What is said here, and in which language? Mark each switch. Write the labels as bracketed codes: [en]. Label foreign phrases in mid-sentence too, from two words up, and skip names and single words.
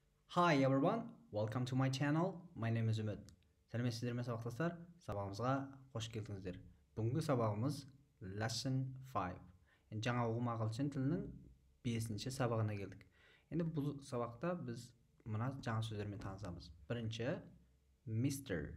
[en] Hi everyone, welcome to my channel. My name is Ümit. [kk] Сәлеметсіздер ме сабақтастар? Сабағымызға қош келдіңіздер. Бүгінгі сабағымыз Lesson 5. Жаңа ұғым ағылшын тілінің 5-ші сабағына келдік. Енді бұл сабақта біз мына жаңа сөздермен танысамыз. Бірінші Mr.